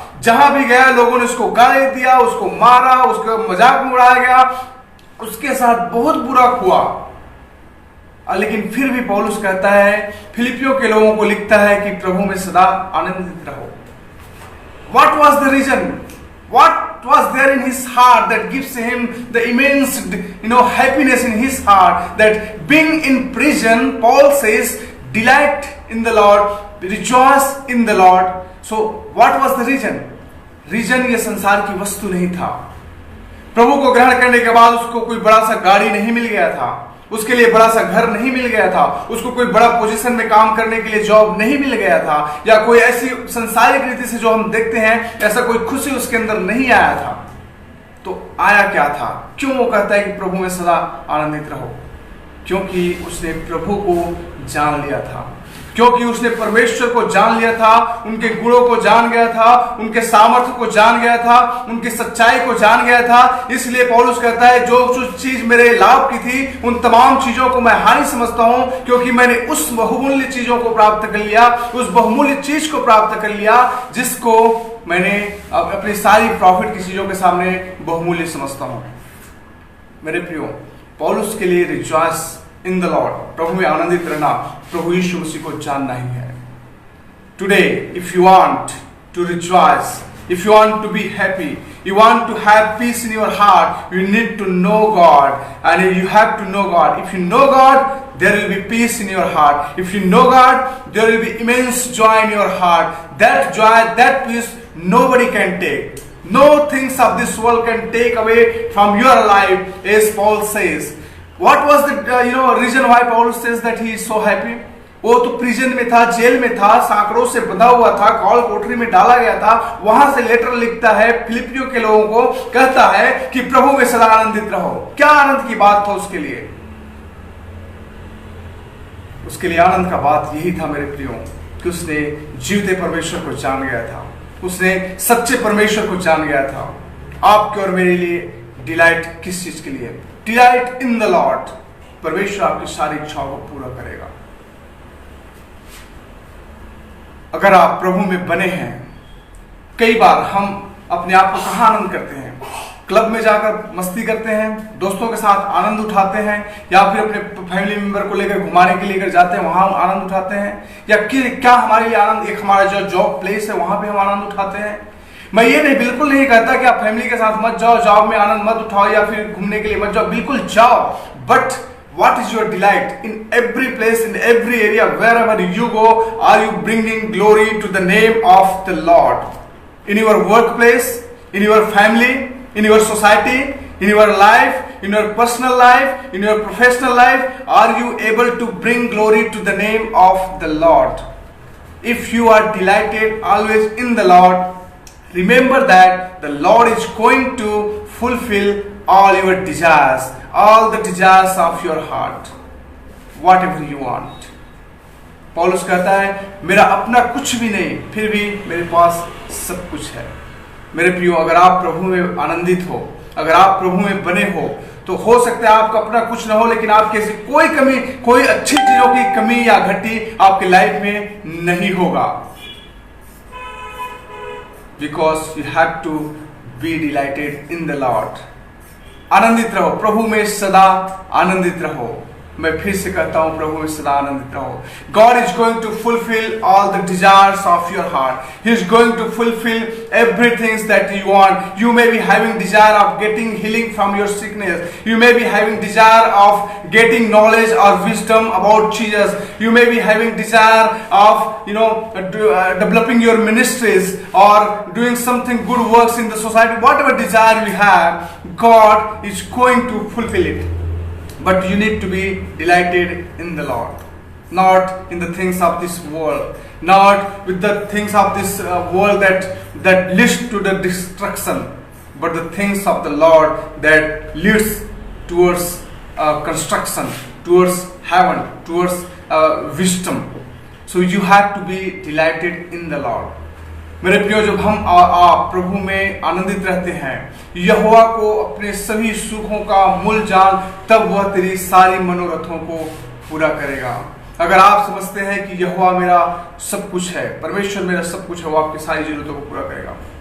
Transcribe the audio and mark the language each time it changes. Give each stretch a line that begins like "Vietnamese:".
Hindi: जहां भी गया लोगों ने उसको गाली दिया, उसको मारा, उसको मजाक में उड़ाया गया, उसके साथ बहुत बुरा हुआ। लेकिन फिर भी पौलुस कहता है, फिलिपियों के लोगों को लिखता है कि प्रभु में सदा आनंदित रहो।
English: What was the reason? What was there in his heart that gives him the immense, happiness in his heart? That being in prison, Paul says, delight in the Lord, rejoice in the Lord. So, what was the reason?
Hindi: Reason ये संसार की वस्तु नहीं था। प्रभु को ग्रहण करने के बाद उसको कोई बड़ा सा गाड़ी नहीं मिल गया था, उसके लिए बड़ा सा घर नहीं मिल गया था, उसको कोई बड़ा पोजीशन में काम करने के लिए जॉब नहीं मिल गया था, या कोई ऐसी संसारिक रीति से जो हम देखते हैं ऐसा कोई खुशी उसके अंदर नहीं आया था। तो आया क्या था? क्यों वो कहता है कि प्रभु में सदा आनंदित रहो? क्योंकि उसने प्रभु को जान लिया था, क्योंकि उसने परमेश्वर को जान लिया था, उनके गुणों को जान गया था, उनके सामर्थ्य को जान गया था, उनकी सच्चाई को जान गया था। इसलिए पौलुस कहता है, जो चीज मेरे लाभ की थी उन तमाम चीजों को मैं हानि समझता हूं, क्योंकि मैंने उस बहुमूल्य चीजों को प्राप्त कर लिया, उस बहुमूल्य चीज को प्राप्त कर लिया जिसको मैंने अपनी सारी प्रॉफिट की चीजों के सामने बहुमूल्य समझता हूं। मेरे प्रियो, पौलुस के लिए
English: rejoice in the Lord,
Hindi: प्रभु में आनंदित रहना, प्रभु यीशु मसीह को जानना ही है।
English: Today if you want to rejoice, if you want to be happy, you want to have peace in your heart, you need to know God, and you have to know God. If you know God, there will be peace in your heart. If you know God, there will be immense joy in your heart. That joy, that peace, nobody can take. No things of this world can take away from your life, as Paul says. What was the reason why Paul says that he is so happy?
Hindi: वो तो prison में था, jail में था, सांकड़ों से बंधा हुआ था, कॉल कोठरी में डाला गया था। वहां से लेटर लिखता है फिलिपियों के लोगों को, कहता है कि प्रभु में सदा आनंदित रहो। क्या आनंद की बात था उसके लिए? उसके लिए आनंद का बात यही था मेरे प्रियो, कि उसने जीवते परमेश्वर को जान गया था, उसने सच्चे परमेश्वर को जान गया था। आपके और मेरे लिए डिलाइट किस चीज के लिए?
English: Delight in the Lord.
Hindi: परमेश्वर आपकी सारी इच्छाओं को पूरा करेगा। अगर आप प्रभु में बने हैं, कई बार हम अपने आप को कहाँ आनंद करते हैं? क्लब में जाकर मस्ती करते हैं, दोस्तों के साथ आनंद उठाते हैं, या फिर अपने फैमिली मेंबर को लेकर घुमाने के लिए जाते हैं, वहां आनंद उठाते हैं, या क्या हमारे लिए आनंद एक हमारा जो जॉब प्लेस है वहां पे हम आनंद उठाते हैं? मैं ये बिल्कुल नहीं कहता कि आप फैमिली के साथ मत जाओ, जॉब में आनंद मत उठाओ, या फिर घूमने के लिए मत जाओ, बिल्कुल जाओ।
English: But what is your delight in every place, in every area, wherever you go? Are you bringing glory to the name of the Lord? In your workplace, in your family, in your society, in your life, in your personal life, in your professional life, are you able to bring glory to the name of the Lord? If you are delighted always in the Lord, remember that the Lord is going to fulfill all your desires, all the desires of your heart, whatever you want.
Hindi: पौलुस कहता है, मेरा अपना कुछ भी नहीं, फिर भी मेरे पास सब कुछ है। मेरे प्रियो, अगर आप प्रभु में आनंदित हो, अगर आप प्रभु में बने हो, तो हो सकता है आपका अपना कुछ ना हो, लेकिन आपके ऐसी कोई कमी, कोई अच्छी चीजों की कमी या घटी आपके लाइफ में नहीं होगा।
English: Because you have to be delighted in the Lord.
Hindi: आनंदित रहो, प्रभु में सदा आनंदित रहो। मैं फिर से कहता हूं, प्रभु में सदा आनंदित रहो।
English: God is going to fulfill all the desires of your heart. He is going to fulfill everything that you want. You may be having desire of getting healing from your sickness. You may be having desire of getting knowledge or wisdom about Jesus. You may be having desire of developing your ministries or doing something good works in the society. Whatever desire you have, God is going to fulfill it. But you need to be delighted in the Lord, not in the things of this world, not with the things of this world that leads to the destruction, but the things of the Lord that leads towards construction, towards heaven, towards wisdom. So you have to be delighted in the Lord.
Hindi: मेरे प्रियो, जब हम प्रभु में आनंदित रहते हैं, यहोवा को अपने सभी सुखों का मूल जान, तब वह तेरी सारी मनोरथों को पूरा करेगा। अगर आप समझते हैं कि यहोवा मेरा सब कुछ है, परमेश्वर मेरा सब कुछ है, वो आपकी सारी जरूरतों को पूरा करेगा।